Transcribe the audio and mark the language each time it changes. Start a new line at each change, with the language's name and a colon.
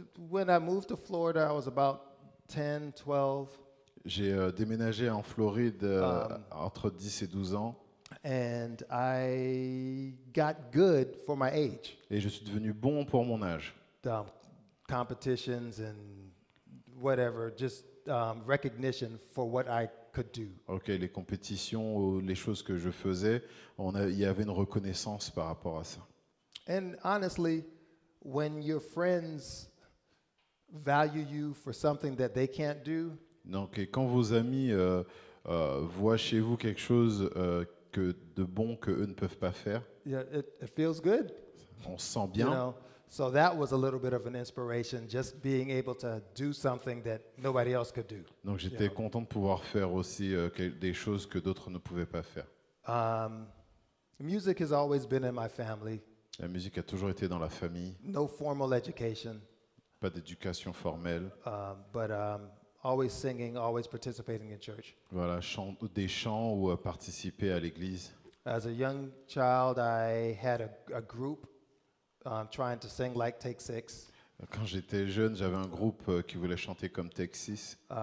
English: When I moved to Florida, I was about 10, 12,
French: J'ai déménagé en Floride entre 10 et 12 ans
English: and I got good for my age.
French: et je suis devenu bon pour mon âge.
English: Competitions and whatever, just recognition for what I could do.
French: Ok, les compétitions ou les choses que je faisais, il y avait une reconnaissance par rapport à ça.
English: And honestly, when your friends value you for something that they can't do,
French: Donc, et quand vos amis voient chez vous quelque chose que de bon que eux ne peuvent pas faire,
English: yeah, it feels good.
French: on se sent
English: You
French: bien.
English: know, so that was a little bit of an inspiration, just being able to do something that nobody else could do.
French: Donc j'étais content de pouvoir faire aussi des choses que d'autres ne pouvaient pas faire.
English: Music has always been in my family.
French: La musique a toujours été dans la famille,
English: No formal education,
French: pas d'éducation formelle.
English: but always singing, always participating in church.
French: Voilà, des chants ou participer à l'église.
English: As a young child, I had a group trying to sing like Take Six.
French: Quand j'étais jeune, j'avais un groupe qui voulait chanter comme Texas.